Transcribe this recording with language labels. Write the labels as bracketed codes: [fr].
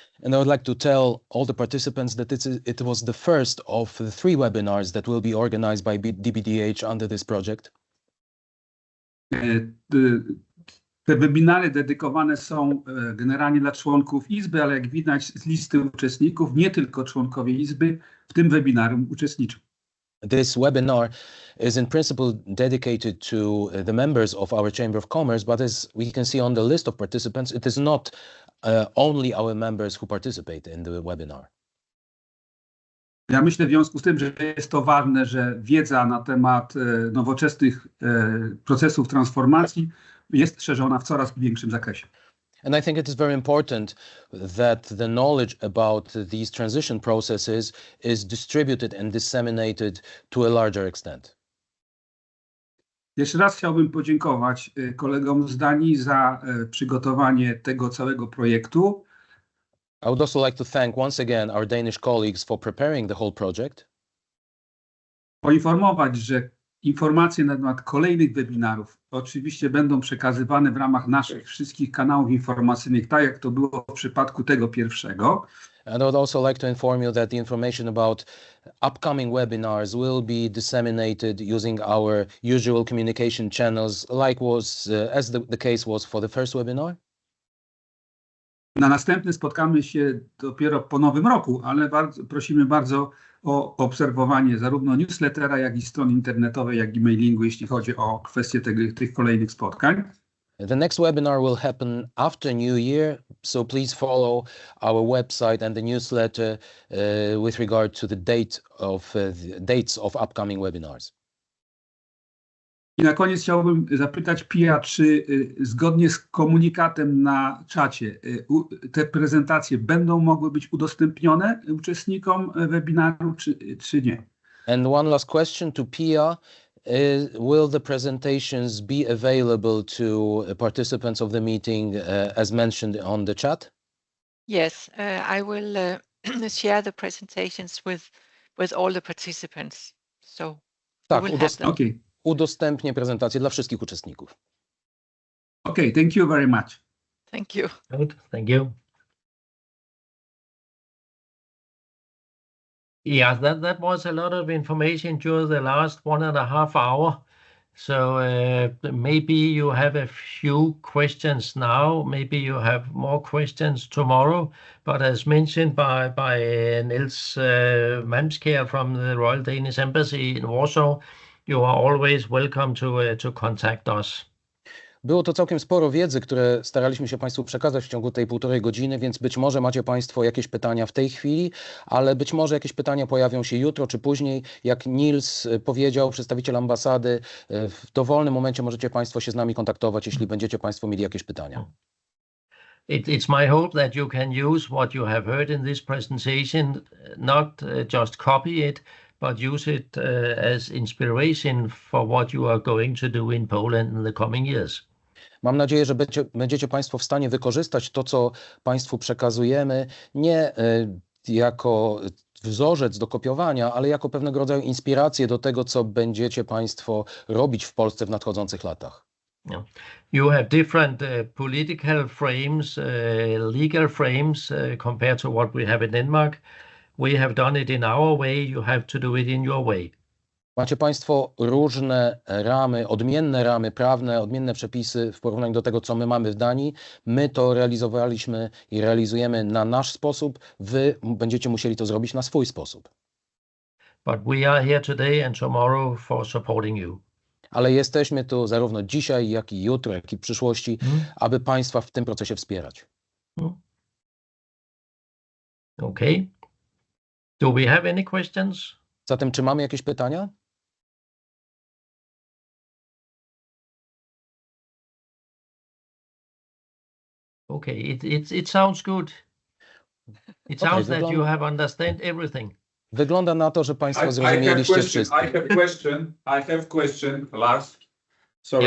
[en] And I would like to tell all the participants that it was the first of the 3 webinars that will be organized by DBDH under this project. [pl] Te webinary dedykowane są generalnie dla członków Izby, ale jak widać z listy uczestników, nie tylko członkowie Izby w tym webinarium uczestniczą. [en] This webinar is in principle dedicated to the members of our Chamber of Commerce, but as we can see on the list of participants, it is not only our members who participate in the webinar. [pl] Ja myślę w związku z tym, że jest to ważne, że wiedza na temat nowoczesnych procesów transformacji jest szerzona w coraz większym zakresie. [en] And I think it is very important that the knowledge about these transition processes is distributed and disseminated to a larger extent. [pl] Jeszcze raz chciałbym podziękować kolegom z Danii za przygotowanie tego całego projektu. [en] I would also like to thank once again our Danish colleagues for preparing the whole project. [pl] Poinformować, że informacje na temat kolejnych webinarów oczywiście będą przekazywane w ramach naszych wszystkich kanałów informacyjnych, tak jak to było w przypadku tego pierwszego. [en] And I would also like to inform you that the information about upcoming webinars will be disseminated using our usual communication channels, like was as the case was for the first webinar. [pl] Na następny spotkamy się dopiero po nowym roku, ale prosimy bardzo o obserwowanie zarówno newslettera, jak i stron internetowej, jak i mailingu, jeśli chodzi o kwestie tych kolejnych spotkań. [en] The next webinar will happen after New Year, so please follow our website and the newsletter with regard to the dates of upcoming webinars. [pl] I na koniec chciałbym zapytać Pia, czy zgodnie z komunikatem na czacie te prezentacje będą mogły być udostępnione uczestnikom webinaru, czy nie? [en] And one last question to Pia. Will the presentations be available to participants of the meeting as mentioned on the chat? Yes, I will share the presentations with all the participants. So [pl] Tak, [en] we will have them. Okay. [pl] Udostępnię prezentację dla wszystkich uczestników. [en] Okay, thank you very much. Thank you. Good, thank you. Yeah, that was a lot of information during the last 1.5 hours. So maybe you have a few questions now, maybe you have more questions tomorrow, but as mentioned by Niels Malmskjær from the Royal Danish Embassy in Warsaw, you are always welcome to contact us. [pl] Było to całkiem sporo wiedzy, które staraliśmy się Państwu przekazać w ciągu tej 1,5 godziny, więc być może macie Państwo jakieś pytania w tej chwili, ale być może jakieś pytania pojawią się jutro czy później. Jak Niels powiedział, przedstawiciel ambasady, w dowolnym momencie możecie Państwo się z nami kontaktować, jeśli będziecie Państwo mieli jakieś pytania. [en] It's my hope that you can use what you have heard in this presentation, not just copy it, but use it as inspiration for what you are going to do in Poland in the coming years. [pl] Mam nadzieję, że będziecie Państwo w stanie wykorzystać to, co Państwu przekazujemy, nie jako wzorzec do kopiowania, ale jako pewnego rodzaju inspirację do tego, co będziecie Państwo robić w Polsce w nadchodzących latach. [en] Yeah. You have different political frames, legal frames compared to what we have in Denmark. We have done it in our way, you have to do it in your way. [pl] Macie Państwo różne ramy, odmienne ramy prawne, odmienne przepisy w porównaniu do tego, co my mamy w Danii. My to realizowaliśmy i realizujemy na nasz sposób. Wy będziecie musieli to zrobić na swój sposób. [en] But we are here today and tomorrow for supporting you. [pl] Ale jesteśmy tu zarówno dzisiaj, jak i jutro, jak i w przyszłości, aby Państwa w tym procesie wspierać. [en] Okay. Do we have any questions? [pl] Zatem, czy mamy jakieś pytania? [en] Okay, it sounds good. It sounds that you have understand everything. [pl] Wygląda na to, że Państwo zrozumieliście wszystko. [en] I have question, Lars. Sorry,